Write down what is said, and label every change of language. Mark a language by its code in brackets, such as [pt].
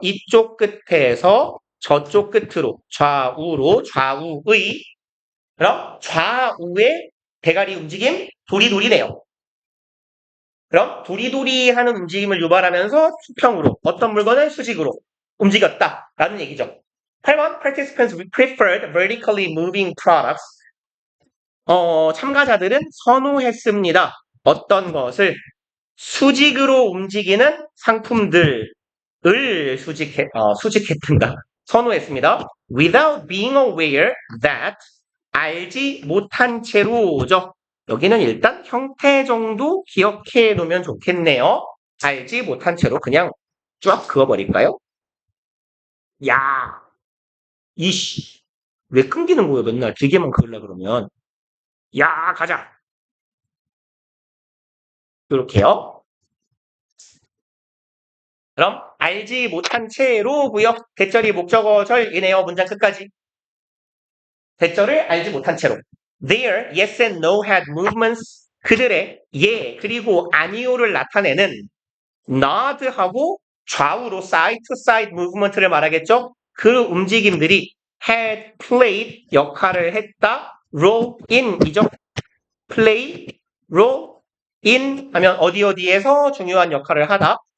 [ko] 이쪽 끝에서 저쪽 끝으로 좌우로 좌우의 그럼 좌우의 대가리 움직임 도리도리네요. 그럼 도리도리 하는 움직임을 유발하면서 수평으로 어떤 물건을 수직으로 움직였다라는 얘기죠. [en] 8번 Participants preferred vertically moving products [ko] 참가자들은 선호했습니다. 어떤 것을 수직으로 움직이는 상품들을 수직했습니다. 선호했습니다. [en] Without being aware that [ko] 알지 못한 채로죠. 여기는 일단 형태 정도 기억해 놓으면 좋겠네요. 알지 못한 채로 그냥 쫙 그어버릴까요? 야, 이씨, 왜 끊기는 거예요? 맨날 길게만 그으려 그러면. 야, 가자. 이렇게요. 그럼 알지 못한 채로고요. 대절이 목적어절이네요. 문장 끝까지. 대절을 알지 못한 채로. [en] Their yes and no had movements. [ko] 그들의 예 그리고 아니오를 나타내는 nod하고 좌우로 [en] side to side movement [ko] 를 말하겠죠. 그 움직임들이 [en] had played [ko] 역할을 했다. role in이죠. play, role in 하면 어디에서 중요한 역할을 하다.